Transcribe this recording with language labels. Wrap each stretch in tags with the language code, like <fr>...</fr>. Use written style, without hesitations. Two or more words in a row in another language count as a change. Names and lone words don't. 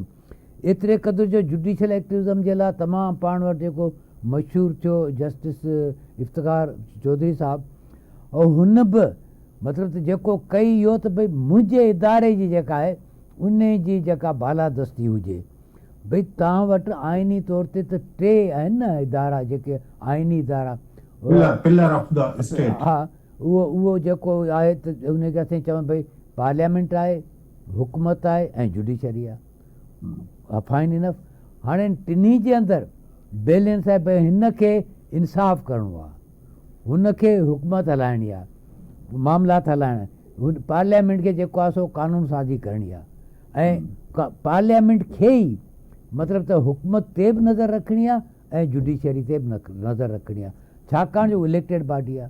<sd>एतिरे क़दुरु जो</sd> <en>judicial activism</en> <sd>जे लाइ तमामु पाण वटि जेको मशहूरु थियो जस्टिस इफ़्तिख़ार चौधरी साहिबु, ऐं हुन बि मतिलबु त जेको कई इहो त भई मुंहिंजे इदारे जी जेका आहे उन जी जेका बालादस्ती हुजे। भई तव्हां वटि आइनी तौर ते त टे आहिनि न इदारा जेके आइनी इदारा,</sd> <en>pillar of the state.</en> <sd>हा, उहो जेको आहे त उनखे असां चवनि भई पार्लियामेंट आहे, हुकूमत आहे ऐं जुडिशरी आहे।</sd> <en>fine enough.</en> <sd>हाणे टिनी जे अंदरि बैलेंस आहे भई हिन खे इंसाफ़ करिणो आहे, हुनखे हुकूमत हलाइणी आहे, मामलात हलाइणा, पार्लियामेंट खे जेको आहे सो कानून साज़ी करणी आहे ऐं पार्लियामेंट खे ई मतिलबु त हुकूमत ते बि नज़र रखणी आहे ऐं जुडिशरी ते बि नज़र रखणी आहे, छाकाणि जो</sd> <en>elected body</en> <sd>आहे।</sd>